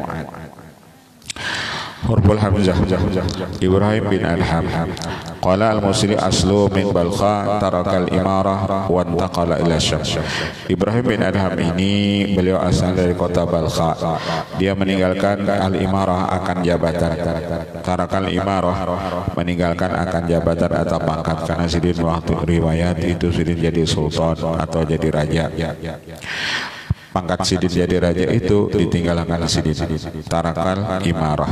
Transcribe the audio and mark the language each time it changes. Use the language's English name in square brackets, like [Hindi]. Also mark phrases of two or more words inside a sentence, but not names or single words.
[Arabic] حروف الهمزة, Ibrahim bin Adham. قال الموصلي أصله من بلخ ترك الإمارة وانتقل إلى الشام. [Indonesian] Ibrahim bin Adham ini beliau asal dari kota Balkha. Dia meninggalkan al-imarah akan jabatan. [Arabic] ترك الإمارة, [Banjar] meninggalkan akan jabatan atau pangkat, karena sidin waktu riwayat itu sidin jadi sultan atau jadi raja. Pangkat sidin jadi raja itu ditinggalkan sidin, [Arabic] ترك الإمارة.